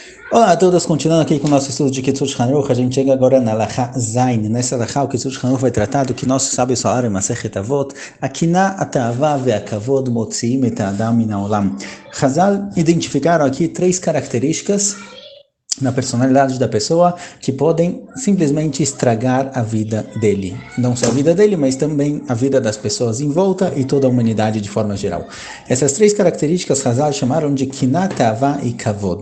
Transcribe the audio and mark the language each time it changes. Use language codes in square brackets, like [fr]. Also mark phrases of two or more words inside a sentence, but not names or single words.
[pt] Olá a todos, continuando aqui com o nosso estudo de Kitzur Shulchan Aruch, a gente chega agora na [he] הלכה זין. [pt] Nessa Halakha, o Kitzur Shulchan Aruch vai tratar do que nossos sábios falaram em Masechet Avot, [he] הקנאה, התאווה והכבוד מוציאים את האדם מן העולם. [pt] Chazal identificaram aqui três características na personalidade da pessoa que podem simplesmente estragar a vida dele. Não só a vida dele, mas também a vida das pessoas em volta e toda a humanidade de forma geral. Essas três características Hazal chamaram de Kina, Ta'ava e Kavod.